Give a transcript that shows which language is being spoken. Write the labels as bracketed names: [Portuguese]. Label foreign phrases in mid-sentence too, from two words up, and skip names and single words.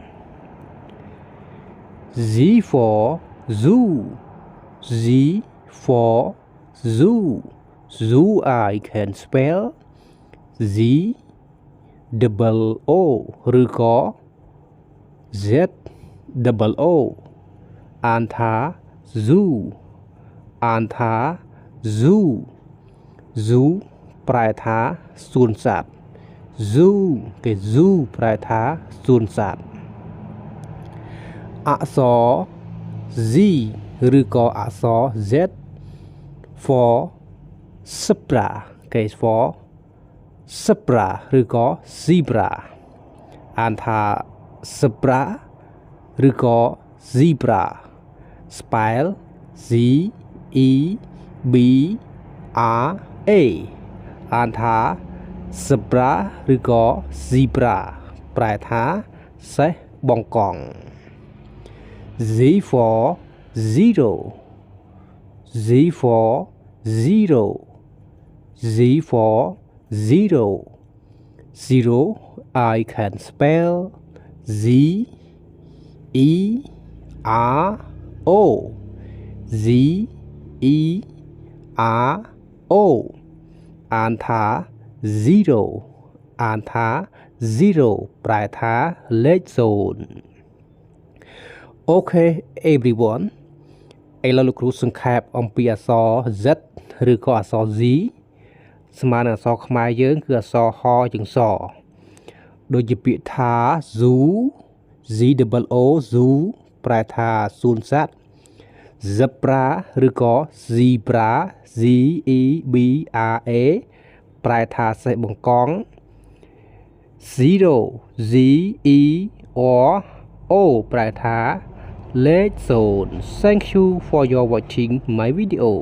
[English] Z for zoo Z for zoo zoo I can spell Z double O ឬក៏ Z double O [Khmer] អានថា zoo អានថា zoo zoo ប្រែថាសួនសត្វ [English] zoo គេ zoo ប្រែថាសួនសត្វ [Khmer] អក្សរ Z ឬក៏អក្សរ [English] Z for zebra [Khmer] គេ [English] for zebra [Khmer] ឬក៏ zebra អានថា zebra ឬក៏ [English] zebra spell Z E B R A [Khmer] អាន ថា zebra ឬក៏ zebra ប្រែថាសេះបង្កង [English] Z for zero Z for zero Z for zero zero I can spell Z E R O Z E R O [Khmer] អានថា zero អានថា zero ប្រែថាលេខ [English] 0Okay everyone [Khmer] ឥឡូវលោកគ្រូសង្ខេបអំពីអក្សរ Z ឬក៏អក្សរ Z ស្មើនឹងអក្សរខ្មែរយើងគឺអក្សរហជើងសដូចជាពាក្យថា [English] zoo Z double O zoo [Khmer] ប្រែថាសួនសត្វ zebra ឬក៏ [English] zebra Z E B R A [Khmer] ប្រែថាសេះបង្កង [English] zero Z E R O [Khmer] ប្រែថាលេខ0 [English] Thank you for your watching my video